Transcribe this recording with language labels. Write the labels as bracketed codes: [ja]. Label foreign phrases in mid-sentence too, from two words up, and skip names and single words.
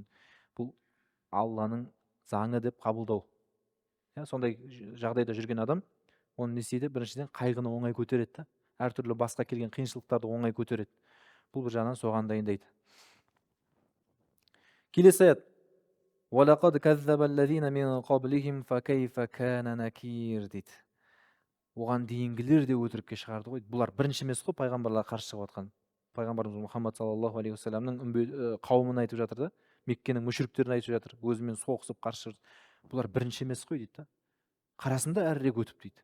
[kk] Бұл Алланың заңы деп қабылдау. Сондай жағдайда жүрген адам, оны не істейді? Біріншіден қайғыны оңай көтереді, әртүрлі басқа келген қиыншылықтарды оңай көтереді. Бұл бір жағынан соған дайындайды. Келесі аят. [ar] وَلَقَدْ كَذَّبَ الَّذِينَ مِنْ قَبْلِهِمْ فَكَيْفَ كَانَ نَكِيرٌ дейді. [kk] Оған дейінгілер де өтірікке шығарды ғой. Бұлар бірінші емес қой пайғамбарларға қарсы шығып жатқан. Пайғамбарымыз Мұхаммад [ar] صلى الله عليه وسلم [kk] қауымын айтып жатыр да, Меккенің мүшриктерін айтып жатыр, өзімен соғысып қарсы. Бұлар бірінші емес қой дейді. Қарасында әрірек өтіп дейді.